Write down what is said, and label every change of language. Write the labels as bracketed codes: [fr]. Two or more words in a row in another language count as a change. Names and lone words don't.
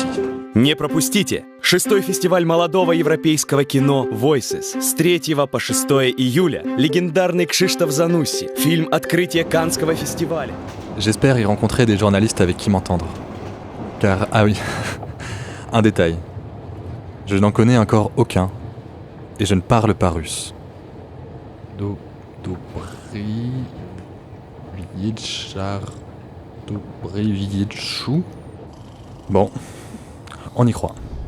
[ru] Не пропустите! 6-й фестиваль молодого европейского кино Voices с 3 по 6 июля. Легендарный Кшиштоф Занусси. Фильм «Открытие Каннского фестиваля». [fr] J'espère y rencontrer des journalistes avec qui m'entendre. Car, ah oui, un détail. Je n'en connais encore aucun, et je ne parle pas russe. Bon, on y croit.